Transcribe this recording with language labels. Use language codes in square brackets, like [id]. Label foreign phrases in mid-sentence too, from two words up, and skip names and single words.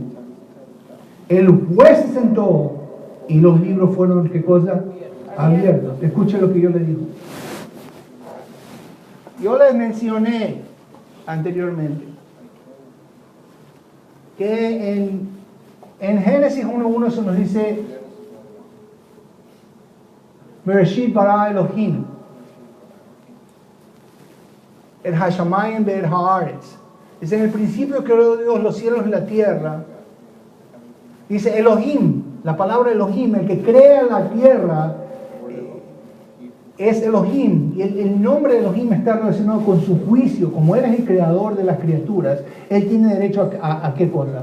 [es] El juez se sentó y los libros fueron, ¿qué cosa? Abiertos. Escuche lo que yo le digo. Yo les mencioné anteriormente que en Génesis 1:1 se nos dice [he] בראשית ברא אלהים את השמים ואת הארץ. [es] Dice, en el principio creó Dios los cielos y la tierra. Dice Elohim, la palabra Elohim, el que crea la tierra es Elohim. Y el nombre de Elohim está relacionado con su juicio. Como Él es el creador de las criaturas, Él tiene derecho a ¿qué cosa?